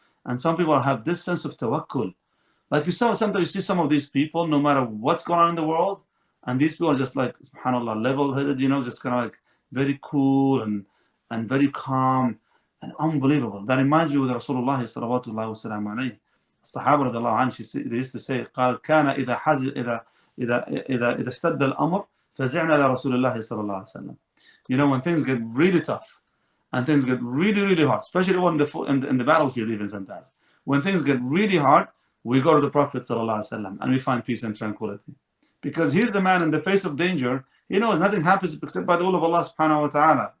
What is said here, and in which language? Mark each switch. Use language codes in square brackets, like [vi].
[en] And some people have this sense of tawakkul. Like sometimes you see some of these people, no matter what's going on in the world, And these people are just like, subhanAllah, level-headed, just kind of like very cool and very calm and unbelievable. That reminds me with Rasulullah sallallahu wasallam alayhi. Sahaba radiallahu anhu, they used to say, [ar] قال كان إذا حزن إذا اشتد الأمر فزعنا لرسول الله صلى الله عليه وسلم. [en] When things get really tough and things get really, really hard, especially when in the battlefield even sometimes. When things get really hard, we go to the Prophet sallallahu alaihi wasallam and we find peace and tranquility. Because he's the man in the face of danger. He knows nothing happens except by the will of Allah subhanahu wa ta'ala.